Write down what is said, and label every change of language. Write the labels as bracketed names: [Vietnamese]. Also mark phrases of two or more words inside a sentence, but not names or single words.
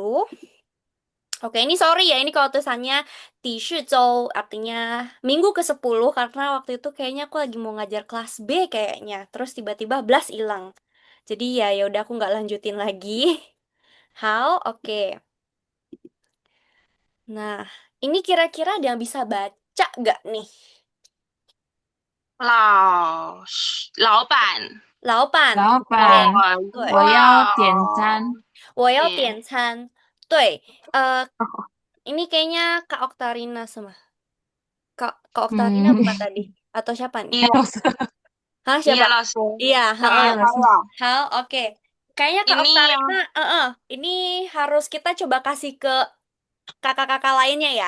[Indonesian] Oke, ini sorry ya, ini kalau tulisannya Zhou artinya minggu ke-10 karena waktu itu kayaknya aku lagi mau ngajar kelas B kayaknya. Terus tiba-tiba blas hilang. Jadi ya udah aku nggak lanjutin lagi. How? Oke. Nah, ini kira-kira ada yang bisa baca nggak nih? [Chinese] 老板，老板，对我老板，对，我要点要餐。点，我要点餐。 [Indonesian] 对，ini kayaknya Kak Oktarina sama Kak Oktarina bukan Hmm. tadi? Atau siapa nih? iya, Hah, iya siapa? lah, Sel. Iya, heeh. Saya, Saya. Hal, oke. Kayaknya Kak Ini yang, Oktarina, ini harus kita coba kasih ke kakak-kakak lainnya ya.